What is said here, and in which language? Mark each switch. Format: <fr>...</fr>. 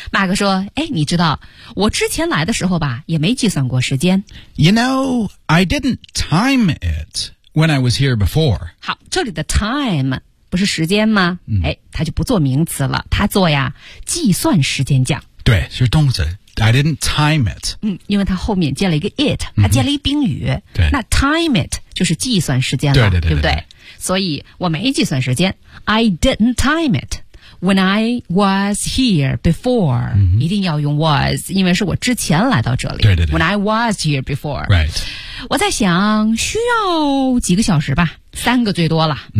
<zh>马克说哎你知道我之前来的时候吧也没计算过时间。</zh> <en>You know, I didn't time it when I was here before.</en> <zh>好这里的 time 不是时间吗、</zh> <en>mm-hmm.</en> <zh>哎它就不做名词了它做呀计算时间讲。对是动词。</zh> <en>I didn't time it.</en> <zh>嗯，因为它后面接了一个 it， 它接了一个宾语。对，那 time it 就是计算时间了，对对 对, 对, 对, 对，所以我没计算时间。</zh> <en>I didn't time it when I was here before.、 Mm-hmm.</en> <zh>一定要用 was， 因为是我之前来到这里。对对对。</zh> <en>When I was here before. Right.</en> <zh>我在想需要几个小时吧，三个最多了。</zh>